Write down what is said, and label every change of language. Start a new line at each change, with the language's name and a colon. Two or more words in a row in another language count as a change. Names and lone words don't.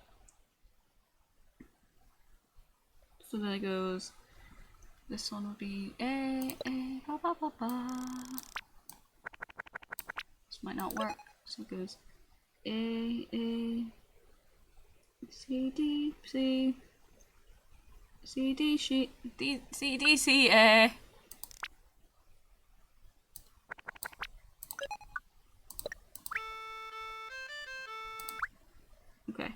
English: So then it goes. This one would be A, ba ba ba ba. This might not work. So it goes A, C, D, C, C, D, C, D, C, D, C, A. Okay.